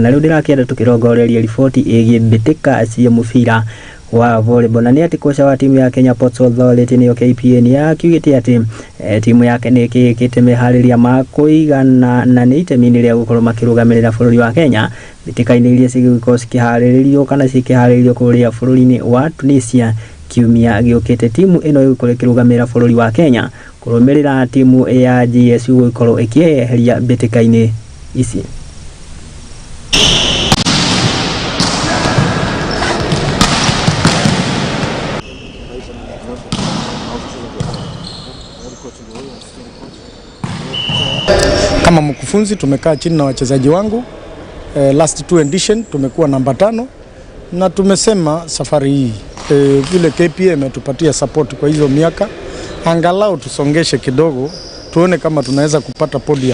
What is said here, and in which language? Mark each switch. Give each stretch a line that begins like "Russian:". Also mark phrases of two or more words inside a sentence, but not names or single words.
Kikuyu: Na rĩu ndĩrakĩenda tũkĩrongoreria riboti ĩgiĩ mbĩtĩka cia mũbira wa volleyball, na nĩ atĩ koca wa timu ya Kenya Ports Authority nĩyo KPA nĩ akiugĩte atĩ timu yake nĩ ĩkĩte meharĩrĩria ma kũigana na nĩ itemi-inĩ rĩa gũkorwo makĩrũgamĩrĩra bũrũri wa Kenya mbĩtĩka-inĩ iria cigũkorwo cikĩharĩrĩrio kana cikĩharĩrĩrio kũrĩa bũrũri-inĩ wa Tunisia kiumia gĩũkĩte. Timu ĩno ĩgũkorwo ĩkĩrũgamĩrĩra bũrũri wa Kenya kũrũmĩrĩra timu ya GSU gũkorwo ĩkĩeheria mbĩtĩka-inĩ ici.
Swahili: Kama mkufunzi tumekaa chini na wachezaji wangu
English: last 2 edition
Swahili: tumekuwa namba 5, na tumesema safari hii vile KPA imetupatia support kwa hizo miaka, angalau tusongeshe kidogo tuone kama tunaweza kupata podium.